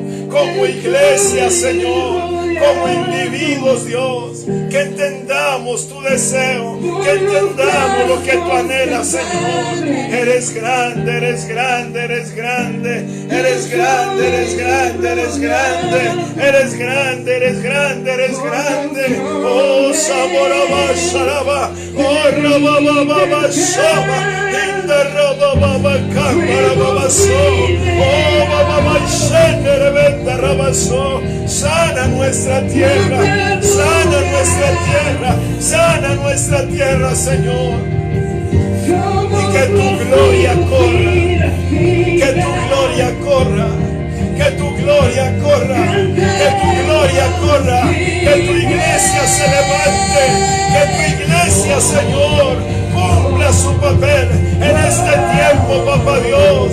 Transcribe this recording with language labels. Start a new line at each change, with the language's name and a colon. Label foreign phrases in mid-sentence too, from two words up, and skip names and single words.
Spanish: Como iglesia, Señor, como individuos, Dios. Que entendamos tu deseo, que entendamos lo que tú anhelas, Señor. Eres grande, eres grande, eres grande. Eres grande, eres grande, eres grande. Eres grande, eres grande, eres grande. Oh, Saboraba, Sharaba. Oh, Rababa, Shaba. Inda Rababa, Cámara, Babaso. Oh, Bababa, Shende, Rebenta, Rabaso. Sana nuestra tierra, sana nuestra tierra, sana nuestra tierra, Señor. Y que tu gloria corra, que tu gloria corra, que tu gloria corra, que tu gloria corra, que tu iglesia se levante, que tu iglesia, Señor, cumpla su papel en este tiempo, papá Dios.